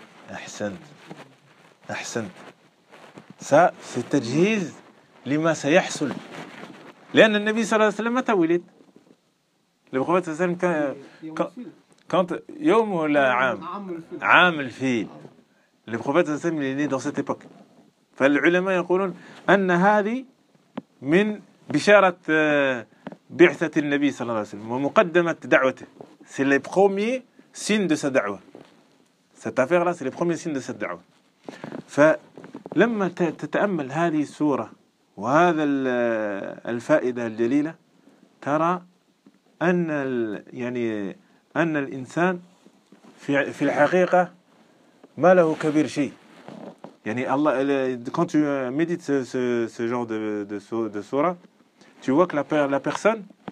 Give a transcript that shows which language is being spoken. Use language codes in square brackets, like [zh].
[ar] أحسنت في التجهيز لما سيحصل لأن النبي صلى الله عليه وسلم متى ولد لبخوة صلى الله عليه وسلم كان يوم ولا عام عام الفيل [fr] Le prophète صلى الله عليه وسلم est né dans cette époque. [ar] فالعلماء يقولون أن هذه من بشارة بعثة النبي صلى الله عليه وسلم ومقدمة دعوته. [fr] C'est le premier signe de sa da'wa. Cette affaire-là, c'est le premier signe de sa da'wa. [ar] فلما تتأمل هذه السورة وهذا الفائدة الجليلة ترى أن يعني أن الإنسان في الحقيقة ما له كبير شيء يعني الله [fr] quand tu médites ce genre de sourate tu vois que la personne